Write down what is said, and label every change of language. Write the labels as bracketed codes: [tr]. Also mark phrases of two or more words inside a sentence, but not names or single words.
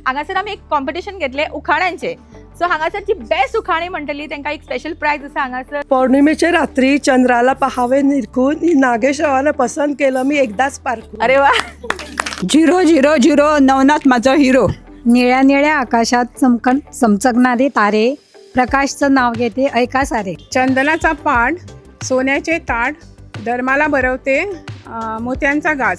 [kok] हांगासर आमी एक कॉम्पिटिशन घेतले उखाण्यांचे. सो हांगासरची बेस्ट उखाणी म्हणटली तांकां एक [en] special prize [kok] आसा हांगासर. [mr] पौर्णिमेच्या रात्री चंद्राला पहावे निरखून नागेशरावाला पसंत केलं मी एकदाच पारखून. अरे वा. 000 नवनाथ माझा हिरो. निळ्या निळ्या आकाशात चमचकणारे तारे, प्रकाशचं नाव घेते ऐका सारे. चंदनाचा पाड, सोन्याचे ताट, धर्माला भरवते मोत्यांचा घास.